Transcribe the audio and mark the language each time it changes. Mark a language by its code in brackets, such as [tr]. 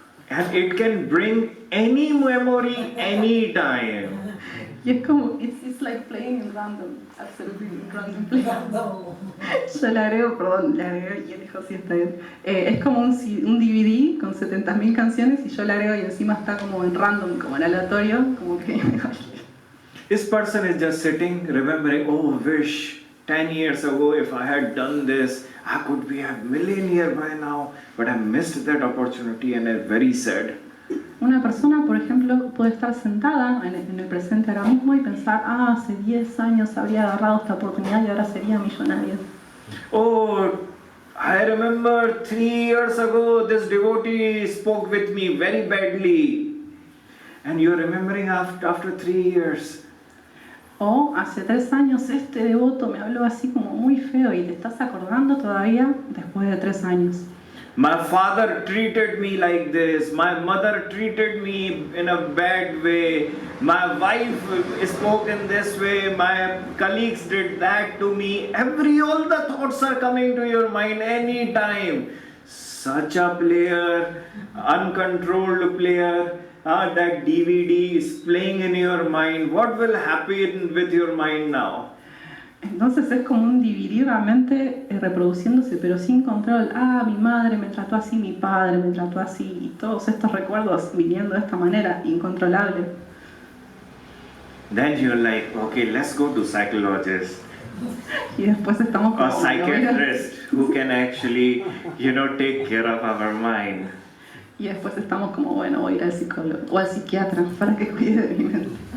[en] And it can bring any memory anytime. [es] Y es como, [en] it's like playing in random, absolutely random play. [es] Yo le agrego, y él dijo, sí, está bien. Es como un DVD con 70.000 canciones y yo le agrego y encima está como en random, como en aleatorio, como que... [en] This person is just sitting, remembering, oh, wish 10 years ago if I had done this, I could be a millionaire by now, but I missed that opportunity and I'm very sad. [es] Una persona, por ejemplo, puede estar sentada en el presente ahora mismo y pensar, hace 10 años habría agarrado esta oportunidad y ahora sería millonario. [en] Oh, I remember 3 years ago this devotee spoke with me very badly. And you're remembering after 3 years. [es] O hace 3 años este devoto me habló así como muy feo y te estás acordando todavía después de 3 años. [en] My father treated me like this. My mother treated me in a bad way. My wife spoke in this way. My colleagues did that to me. All the thoughts are coming to your mind anytime. Such a player, uncontrolled player. That DVD is playing in your mind. What will happen with your mind now? [es] Entonces es como un DVD realmente reproduciéndose pero sin control. Mi madre me trató así, mi padre me trató así y todos estos recuerdos viniendo de esta manera incontrolable. [en] Then you're like, okay, let's go to psychologist. [es] Y después estamos como... [en] A psychiatrist who can actually, take care of our mind. [es] Y después estamos como, bueno, voy a ir al psicólogo o al psiquiatra para que cuide de mi mente.